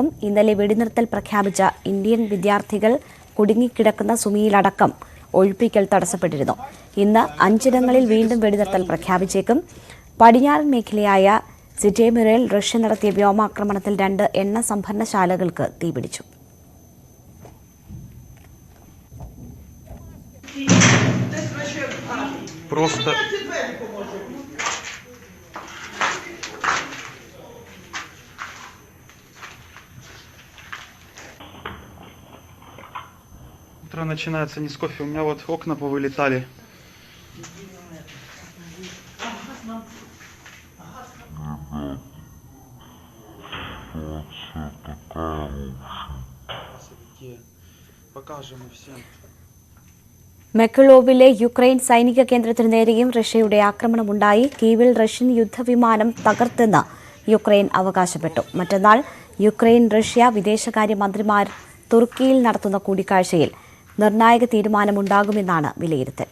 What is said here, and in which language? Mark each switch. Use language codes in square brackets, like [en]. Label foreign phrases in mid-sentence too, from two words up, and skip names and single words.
[ml] ഇന്നലെ വെടിനിർത്തൽ പ്രഖ്യാപിച്ച ഇന്ത്യൻ വിദ്യാർത്ഥികൾ കുടുങ്ങിക്കിടക്കുന്ന സുമിയിലടക്കം ഒഴിപ്പിക്കൽ തടസ്സപ്പെട്ടിരുന്നു. ഇന്ന് 5ഇടങ്ങളിൽ വീണ്ടും വെടിനിർത്തൽ പ്രഖ്യാപിച്ചേക്കും. പടിഞ്ഞാറൻ മേഖലയായ സിറ്റേമിറിൽ റഷ്യ നടത്തിയ വ്യോമാക്രമണത്തിൽ 2 എണ്ണ സംഭരണശാലകൾക്ക് തീപിടിച്ചു. [ru] Просто утро начинается не с кофе, у меня вот окна повылетали. Покажем всем. [ml] മെക്കലോവിലെ യുക്രൈൻ സൈനിക കേന്ദ്രത്തിനു നേരെയും റഷ്യയുടെ ആക്രമണമുണ്ടായി. കീവിൽ റഷ്യൻ യുദ്ധവിമാനം തകർത്തെന്ന് യുക്രൈൻ അവകാശപ്പെട്ടു. മറ്റന്നാൾ യുക്രൈൻ റഷ്യ വിദേശകാര്യമന്ത്രിമാർ തുർക്കിയിൽ നടത്തുന്ന കൂടിക്കാഴ്ചയിൽ നിർണായക തീരുമാനമുണ്ടാകുമെന്നാണ് വിലയിരുത്തൽ.